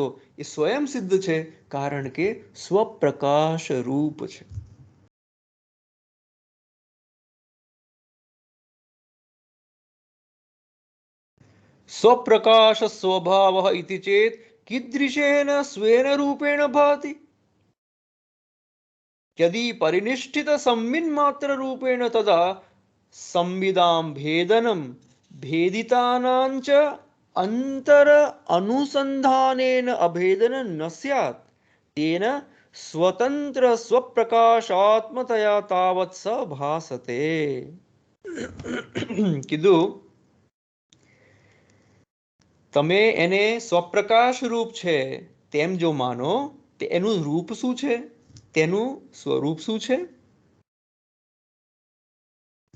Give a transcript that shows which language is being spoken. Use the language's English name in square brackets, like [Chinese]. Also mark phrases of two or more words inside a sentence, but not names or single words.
[Gujarati] એ સ્વયં સિદ્ધ છે કારણ કે સ્વપ્રકાશ રૂપ છે. [Sanskrit] स्वप्रकाश स्वभाव इति चेत् कीदृशेन स्वेन रूपेण भाति, यदि परिनिष्ठित संविन्मात्र रूपेण तदा संविदां भेदनं भेदितानांच अंतर अनुसंधानेन अभेदन न स्यात् तेन स्वतंत्र स्वप्रकाशात्मतया तावत् स भासते. [Gujarati] કીધું તમે એને સ્વપ્રકાશ રૂપ છે તેમ જો માનો, તે એનું રૂપ શું છે, તેનું સ્વરૂપ શું છે?